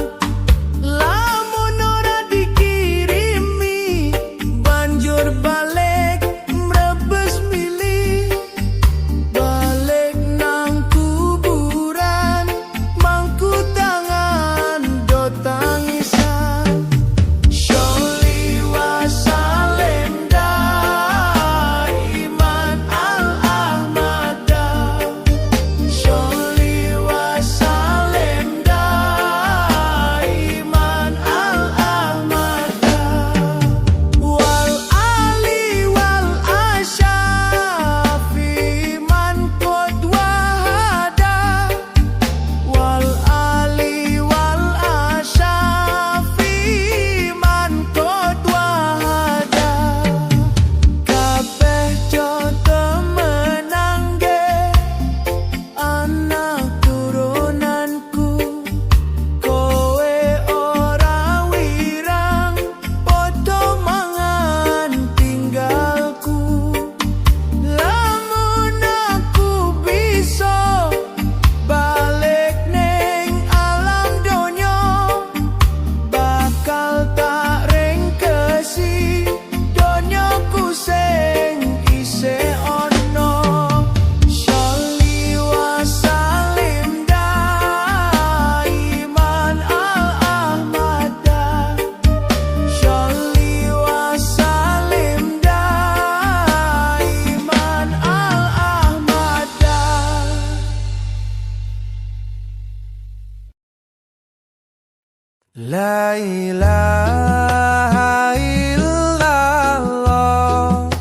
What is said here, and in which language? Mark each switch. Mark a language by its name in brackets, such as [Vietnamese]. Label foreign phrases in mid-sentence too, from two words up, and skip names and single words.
[Javanese] Lamun ora dikirimi banjur balik mrebes mili, balik nang kuburan mangku tangan do tangisan. [Arabic] صل وسلم دائما الأحمدا، صل وسلم دائما الأحمدا، والآل والأصحاب من قد وحدا، والآل والأصحاب من قد وحدا. [Javanese] Kabeh coto menangge anak turunanku, kowe ora wirang padha mangan tinggalku. Lamun aku bisa balik ning alam donya, bakal tak ringkesi donyaku sing isih ono. [Arabic] صل وسلم دائما الأحمدا، صل وسلم دائما الأحمدا. لا إله إلا الله,